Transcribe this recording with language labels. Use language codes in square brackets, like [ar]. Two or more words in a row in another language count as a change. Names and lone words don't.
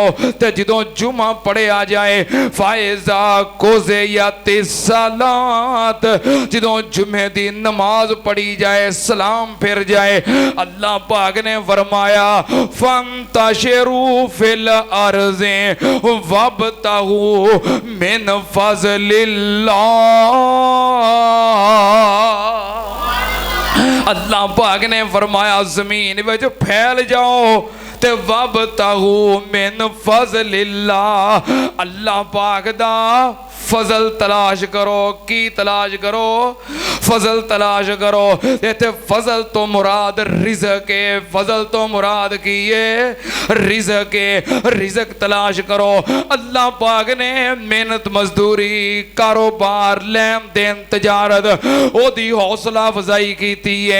[pa] تے جدوں جمعہ پڑھیا جائے [ar] فإذا قضيت الصلاة [pa] جدوں جمعے دی نماز پڑھی جائے سلام پھر جائے اللہ پاک نے فرمایا [ar] فانتشروا في الأرض وابتغوا من فضل الله. [pa] اللہ پاک نے فرمایا زمین وچ پھیل جاؤ تے [ar] وابتغوا من فضل الله [pa] اللہ پاک دا فضل تلاش کرو. کی تلاش کرو؟ فضل تلاش کرو. ایتھے فضل تو مراد رزق ہے، فضل تو مراد کی ہے رزق ہے. رزق تلاش کرو. اللہ پاک نے محنت مزدوری کاروبار لین دین تجارت اودی حوصلہ افزائی کی ہے.